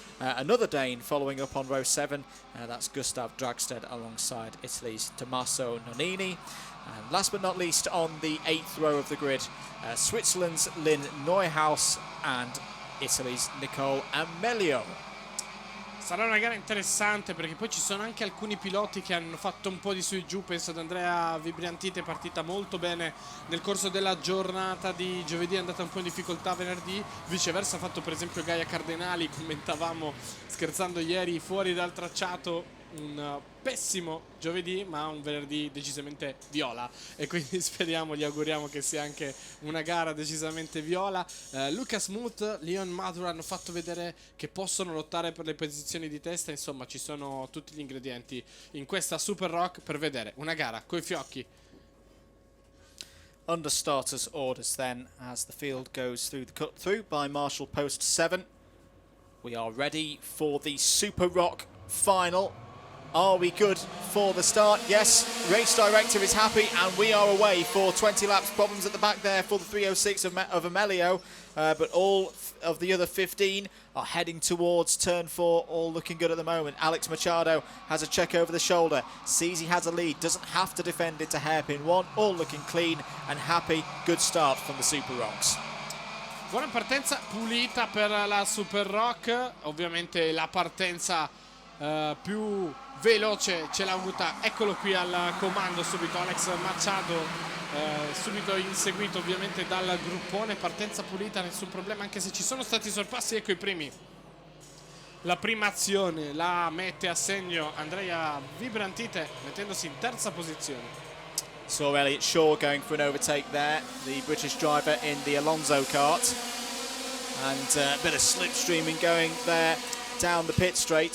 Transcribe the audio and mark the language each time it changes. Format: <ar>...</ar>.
<en>Another Dane following up on row 7, that's Gustav Dragstedt alongside Italy's Tommaso Nonini. And last but not least, on the 8th row of the grid, Switzerland's Lynn Neuhaus and Italy's Nicole Amelio.</en> <it>Sarà una gara interessante perché poi ci sono anche alcuni piloti che hanno fatto un po' di su e giù. Penso ad Andrea Vibriantite, è partita molto bene nel corso della giornata di giovedì, è andata un po' in difficoltà venerdì, viceversa ha fatto per esempio Gaia Cardenali, commentavamo scherzando ieri fuori dal tracciato, un pessimo giovedì ma un venerdì decisamente viola, e quindi speriamo, gli auguriamo che sia anche una gara decisamente viola. Lucas Muth, Leon Madura hanno fatto vedere che possono lottare per le posizioni di testa, insomma ci sono tutti gli ingredienti in questa Super Rock per vedere una gara coi fiocchi.</it> <en>Under starters orders then as the field goes through the cut through by Marshall Post 7. We are ready for the Super Rock final. Are we good for the start? Yes, race director is happy and we are away for 20 laps. Problems at the back there for the 306 of Amelio, but all of the other 15 are heading towards turn 4, all looking good at the moment. Alex Machado has a check over the shoulder, sees he has a lead, doesn't have to defend it to hairpin 1, all looking clean and happy. Good start from the Super Rocks.</en> <it>Buona partenza pulita per la Super Rock, ovviamente la partenza più veloce ce l'ha avuta, eccolo qui al comando subito Alex Machado, subito inseguito ovviamente dal gruppone. Partenza pulita, nessun problema, anche se ci sono stati sorpassi. Ecco i primi, la prima azione la mette a segno Andrea Vibrantite mettendosi in terza posizione.</it> <en>Saw Elliott Shaw going for an overtake there, the British driver in the Alonso kart, and a bit of slipstreaming going there down the pit straight.</en>